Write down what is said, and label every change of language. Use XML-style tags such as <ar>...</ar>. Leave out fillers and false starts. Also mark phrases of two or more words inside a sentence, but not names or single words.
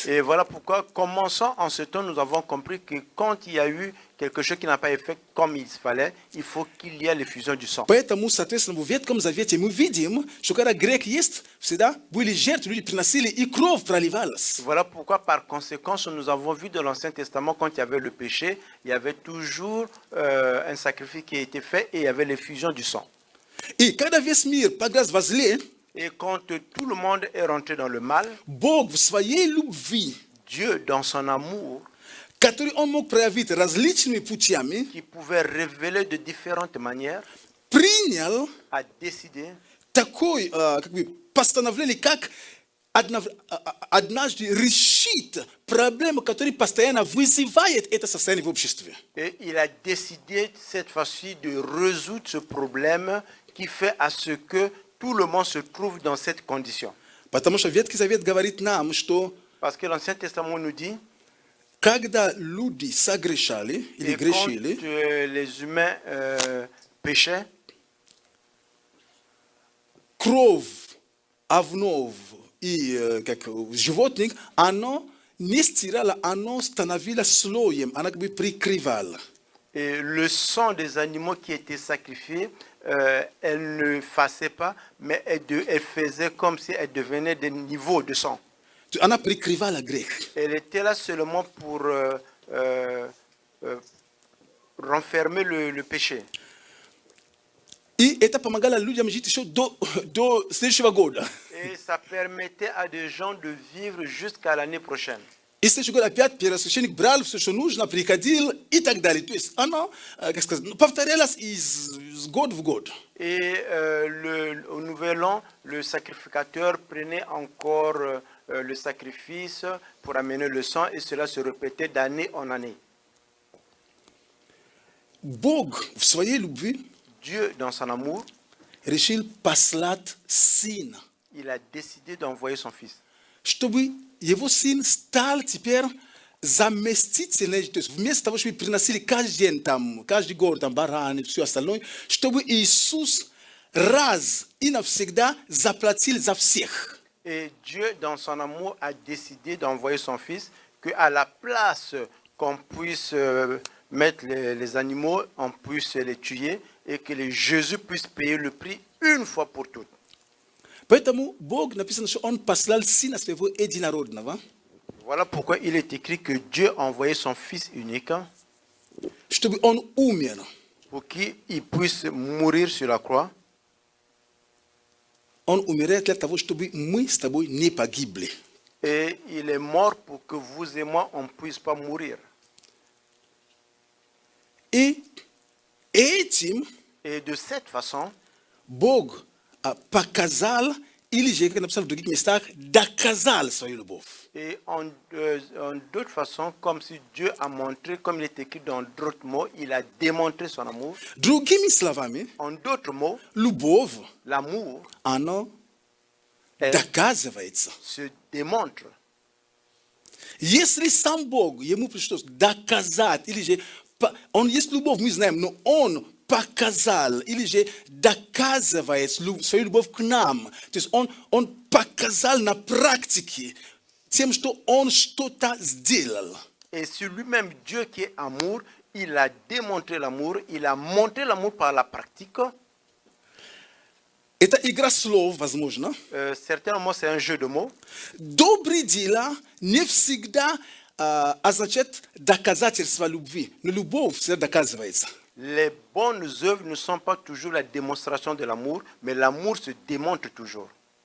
<fr>Et voilà pourquoi, commençant en ce temps, nous avons compris que quand il y a eu quelque chose qui n'a pas été fait comme il fallait, il faut qu'il y ait l'effusion du sang.</fr> <ru>Поэтому, соответственно, в Ветхом Завете мы видим, что когда грех есть, всегда были жертвы, люди приносили, и кровь проливалась.</ru> <fr>Voilà pourquoi, par conséquent, nous avons vu dans l'Ancien Testament, quand il y avait le péché, il y avait toujours un sacrifice qui a été fait et il y avait l'effusion du sang.</fr> <ru>И когда весь мир по грязь во зле,</ru> <fr>Et quand tout le monde est rentré dans le mal,</fr> <ru>Бог в своей любви,</ru> <fr>Dieu, dans son amour,</fr> <ru>который Он мог проявить различными путями,</ru> <fr>qui pouvait révéler de différentes manières,</fr> <ru>принял</ru> <fr>a décidé</fr> <ru>такое постановление, как однажды решить проблему, которая постоянно вызывает это состояние в обществе.</ru> <fr>et il a décidé cette fois-ci de résoudre ce problème qui fait à ce que tout le monde se trouve dans cette condition.</fr> <ru>Потому что Ветхий Завет говорит нам, что</ru> <fr>Parce que l'Ancien Testament nous dit,</fr> <ru>когда люди согрешали или</ru> <fr>et quand</fr> <ru>грешили,</ru> <fr>les humains péchaient,</fr> <ru>кровь овнов и животных, оно не стирало, оно становилось слоем, оно как бы прикрывало.</ru> <fr>et le sang des animaux qui étaient sacrifiés, elle ne faisait pas, mais elle faisait comme si elle devenait des niveaux de sang.</fr> <ru>Она прикрывала грех.</ru> <fr>Elle était là seulement pour renfermer le péché.</fr> <ru>И это помогало людям жить еще до следующего года.</ru> <fr>Et ça permettait à des gens de vivre jusqu'à l'année prochaine.</fr> <ru>И следующий год опять первосвященник брал все, что нужно, приходил и так далее. То есть оно, как сказать, повторялось из года в год.</ru> <fr>Et au nouvel an, le sacrificateur prenait encore le sacrifice pour amener le sang et cela se répétait d'année en année.</fr> <ru>Бог в своей любви</ru> <fr>Dieu, dans son amour,</fr> <ru>решил послать сына,</ru> <fr>il a décidé d'envoyer son fils.</fr> <ru>чтобы его сын стал теперь заместителем, то есть вместо того, чтобы приносили каждый день, там, каждый год там, бараны и все остальное, чтобы Иисус раз и навсегда заплатил за всех.</ru> <fr>Et Dieu, dans son amour, a décidé d'envoyer son fils, qu'à la place qu'on puisse mettre les animaux, on puisse les tuer et que Jésus puisse payer le prix une fois pour toutes.</fr> <ru>Поэтому Бог написано, что Он послал Сына Своего Единородного,</ru> <fr>Voilà pourquoi il est écrit que Dieu a envoyé son Fils unique</fr> <ru>чтобы Он умер.</ru> <fr>pour qu'il puisse mourir sur la croix.</fr> <ru>Он умирает для того, чтобы мы с тобой не погибли.</ru> <fr>Et il est mort pour que vous et moi, on ne puisse pas mourir.</fr> <ru>этим</ru> <fr>Et de cette façon,</fr> <ru>Бог показал или же, как написано в других местах, доказал свою любовь.</ru> <fr>et en d'autres façons, comme si Dieu a montré, comme il est écrit dans d'autres mots, il a démontré son amour.</fr> <ru>Другими словами,</ru> <fr>En d'autres mots,</fr> <ru>любовь,</ru> <fr>l'amour</fr> <ru>оно</ru> <fr>elle</fr> <ru>доказывается.</ru> <fr>se démontre.</fr> <ru>Если сам Бог, ему пришлось доказать, или же, он есть любовь, мы знаем, но он показал, или же доказывает свою любовь к нам. То есть он показал на практике тем, что он что-то сделал.</ru> <fr>Et sur lui-même, Dieu qui est amour, il a démontré l'amour, il a montré l'amour par la pratique.</fr> <ru>Это игра слов, возможно.</ru> <fr>Certainement, c'est un jeu de mots.</fr> <ru>Добрые дела не всегда означает доказательство любви. Но любовь всегда доказывается.</ru> <fr>Les bonnes œuvres ne sont pas toujours la démonstration de l'amour, mais l'amour se démontre toujours.</fr>